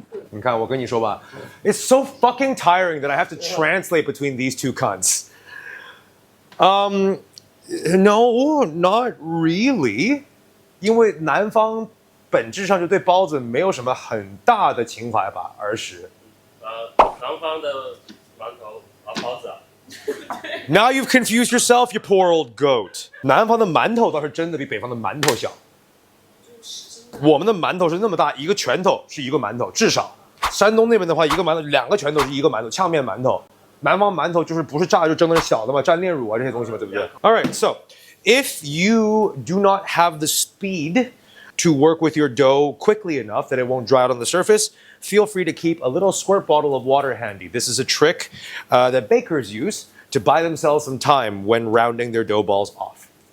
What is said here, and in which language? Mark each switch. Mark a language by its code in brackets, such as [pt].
[zh] 你看，我跟你说吧, [en] it's so fucking tiring that I have to translate between these two cunts. No, not really. [zh] 因为南方本质上就对包子没有什么很大的情怀吧，儿时。南方的馒头包子啊。 [en] Now you've confused yourself, you poor old goat. [zh] 南方的馒头倒是真的比北方的馒头小。我们的馒头是那么大，一个拳头是一个馒头，至少。山东那边的话，一个馒头2个拳头是一个馒头，炝面馒头。南方馒头就是不是炸就蒸的是小的嘛，蘸炼乳啊这些东西嘛，对不对 ？ [en] Alright, so if you do not have the speed to work with your dough quickly enough that it won't dry out on the surface, feel free to keep a little squirt bottle of water handy. This is a trick that bakers use to buy themselves some time when rounding their dough balls off.